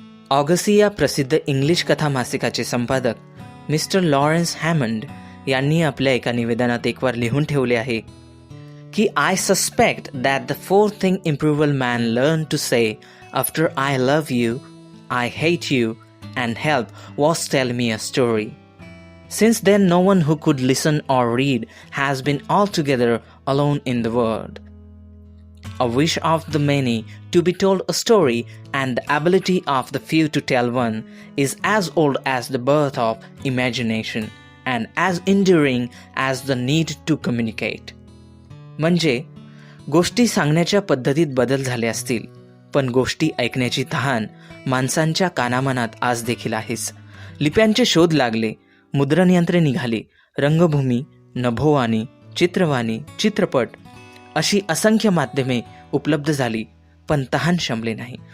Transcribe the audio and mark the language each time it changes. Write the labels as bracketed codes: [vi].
[mr] ऑगसी या प्रसिद्ध इंग्लिश कथा मासिकाचे संपादक मिस्टर लॉरेन्स हॅमंड यांनी आपल्या एका निवेदनात एकवार लिहून ठेवले आहे की [en] I suspect that the fourth thing approval man learn to say after I love you, I hate you and help was tell me a story. Since then no one who could listen or read has been altogether alone in the world. A wish of the many to be told a story and the ability of the few to tell one is as old as the birth of imagination and as enduring as the need to communicate. [mr] म्हणजे गोष्टी सांगण्याच्या पद्धतीत बदल झाले असतील, पण गोष्टी ऐकण्याची तहान माणसांच्या कानामनात आज देखील आहेच. लिप्यांचे शोध लागले, मुद्रण यंत्रे निघाली, रंगभूमी, नभोवाणी, चित्रवाणी, चित्रपट अशी असंख्य माध्यमे उपलब्ध झाली, पण तहान शमले नाही.